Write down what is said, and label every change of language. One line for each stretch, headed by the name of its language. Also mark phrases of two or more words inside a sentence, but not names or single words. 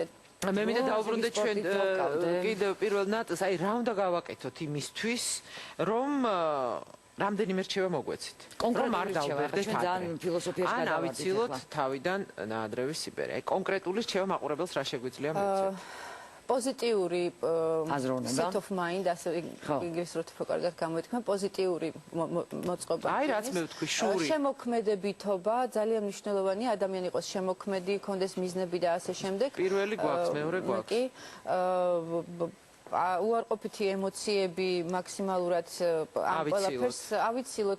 Georgian: მე მინდა დავუბრუნდეთ ჩვენ კიდევ პირველ ნაწილს, აი რა უნდა გავაკეთოთ იმისთვის, რომ რამდენიმე რჩევა მოგვეცით. კონკრეტული არ დავბერდეთ ძალიან ფილოსოფიაში ან ავიცილოთ თავიდან ნაადრევი სიბერი. აი კონკრეტული რჩევა მაყურებელს რა შეგვიძლია მივცეთ. პოზიტიური აზროვნება
English: state of mind,
Georgian: ასე ინგლისურად უფრო კარგად გამოითქვა, პოზიტიური მოწყობა. აი რაც მე ვთქვი, შური. შემოქმედებითობა ძალიან მნიშვნელოვანია, ადამიანი იყოს შემოქმედი, კონდეს მიზნები და ასე შემდეგ. პირველი გვაქვს, მეორე გვაქვს. კი უარყოფითი ემოციები მაქსიმალურად ამ ყველაფერს ავიცილოთ.